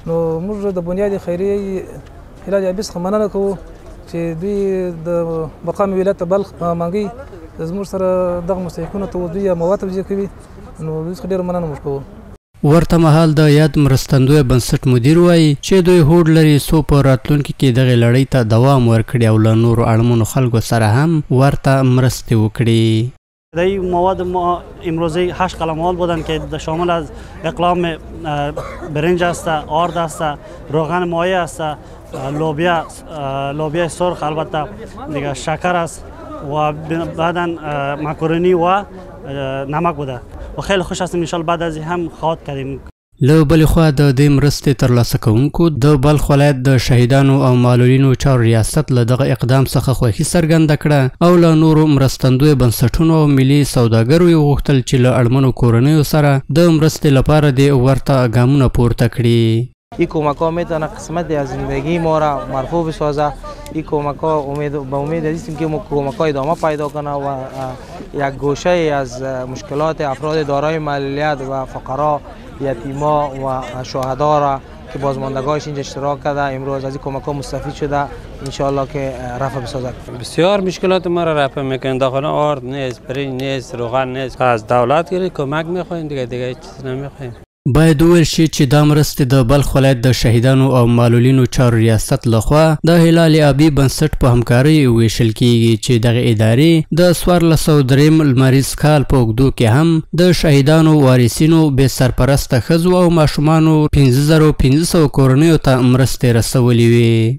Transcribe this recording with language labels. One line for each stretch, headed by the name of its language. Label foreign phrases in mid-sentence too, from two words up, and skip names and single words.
Pashto: نو موږ د بنیاد خیریه هلال ابي څخه مننه کوو چې دوی د مقام ولایت بلخ په منګي زموږ سره دغه مستحقونو ته دوی مواد توزیع کوي. نو دوی څخه ډېره مننه موږ کوو. ورته مهال د یاد مرستندوی بنسټ مدیر وایي چې دوی هوډ لري څو په راتلونکي کې دغه لړۍ ته دوام ورکړي او له نورو اړمنو خلکو سره هم ورته مرستې وکړي.
Persian: در مواد ما امروزی 8 قلموال بودند که شامل از اقلام برنج است، آرد است، روغن مایع است، لوبیا سرخ، البته دیگه شکر است و بعدا مکرونی و نمک بوده و خیلی خوش هستیم.
Arabic: ان شاء الله
Persian: بعد از این هم خواهد کردیم.
Pashto: له بلې خوا د دې مرستې ترلاسه کوونکو د بلخ ولایت د شهیدانو او معلولینو چارو ریاست له دغه اقدام څخه خوښي څرګنده کړه او له نورو مرستندوی بنسټونو او ملي سوداګرو یې غوښتل چې له اړمنو کورنیو سره د مرستې لپاره د ورته ګامونه پورته کړي.
Persian: این کمک ها میتونه قسمتی از زندگی ما را مرفوع بسازه. این کمک ها به امید هستیم که کمک ها ادامه پیدا کنه و یک گوشه از مشکلات افراد دارای معلولیت و فقرا، یتیما و شهدا را که بازماندگانش اینجا اشتراک کرده امروز از این کمک ها مستفید شده
Arabic: ان شاء الله
Persian: که رفع بسازد. بسیار مشکلات ما را رفع میکنند. داخل آرد نیست، برنج نیست، روغن نیست. از دولت گیری کمک میخوایم، دیگه هیچ چیز نمیخوایم.
Pashto: باید وویل شي چې دا مرستې د بلخ ولایت د شهیدانو او معلولینو چارو ریاست لخوا د هلال ابي بنسټ په همکارۍ ویشل کیږي چې دغه ادارې د 1403 لمریز کال په اوږدو کې هم د شهیدانو، وارثینو، بې سرپرسته ښځو او ماشومانو 5500 کورنیو ته مرستې رسولې وي.